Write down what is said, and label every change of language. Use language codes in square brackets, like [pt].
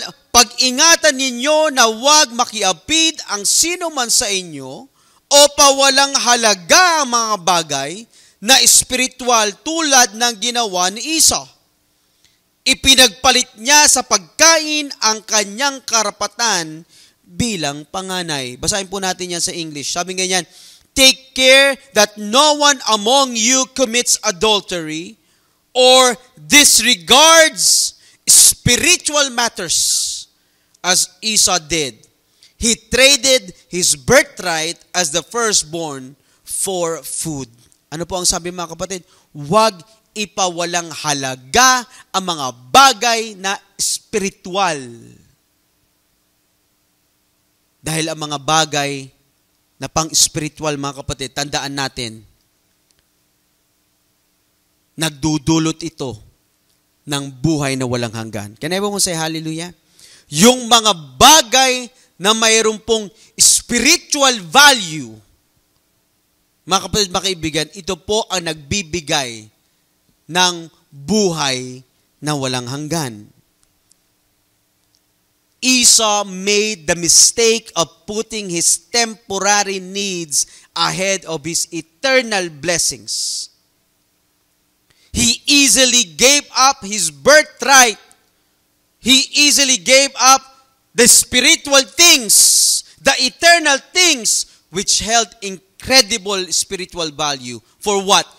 [tl] Pag-ingatan ninyo na huwag makiapid ang sino man sa inyo o pawalang halaga ang mga bagay na espiritual tulad ng ginawa ni Isa. Ipinagpalit niya sa pagkain ang kanyang karapatan bilang panganay. Basahin po natin yan sa English. Sabi ganyan, [en] take care that no one among you commits adultery or disregards spiritual matters as Esau did. He traded his birthright as the firstborn for food. [tl] Ano po ang sabi mga kapatid? Huwag ipawalang halaga ang mga bagay na spiritual. Dahil ang mga bagay na pang-spiritual mga kapatid, tandaan natin, nagdudulot ito ng buhay na walang hanggan. [en] Can everyone say hallelujah? [tl] Yung mga bagay na mayroon pong spiritual value, mga kapatid, mga kaibigan, ito po ang nagbibigay ng buhay na walang hanggan. [en] Esau made the mistake of putting his temporary needs ahead of his eternal blessings. He easily gave up his birthright. He easily gave up the spiritual things, the eternal things, which held incredible spiritual value. For what?